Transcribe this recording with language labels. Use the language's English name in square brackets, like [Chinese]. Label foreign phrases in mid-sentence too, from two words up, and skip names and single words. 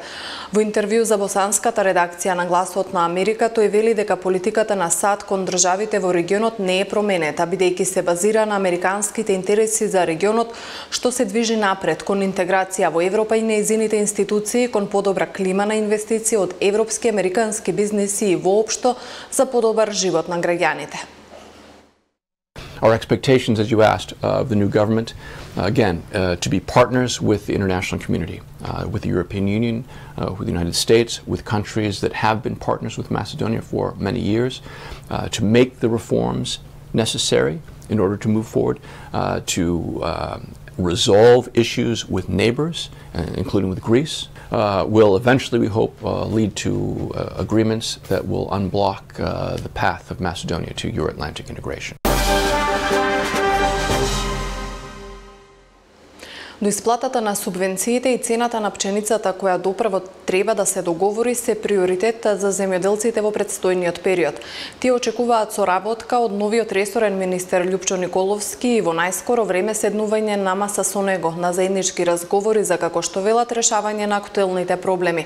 [Macedonian] Во интервју за босанската редакција на Гласот на Америка, тој вели дека политиката на САД кон државите во регионот не е променета, бидејќи се базира на американските интереси за регионот, што се движи напред кон интеграција во Европа и нејзините институции, кон подобра клима на инвестиции од европски и американски бизнеси и воопшто за подобар живот на граѓаните. [English] Our expectations, as you asked, of the new government, again, to be partners with the international community, with the European Union, with the United States, with countries that have been partners with Macedonia for many years, to make the reforms necessary in order to move forward, to resolve issues with neighbors, including with Greece, will eventually, we hope, lead to agreements that will unblock the path of Macedonia to Euro-Atlantic integration. [Macedonian] До исплатата на субвенциите и цената на пченицата која допрво треба да се договори се приоритет за земјоделците во предстојниот период. Тие очекуваат соработка од новиот ресорен министер Љупчо Николовски и во најскоро време седнување на маса со него на заеднички разговори за, како што велат, решавање на актуелните проблеми.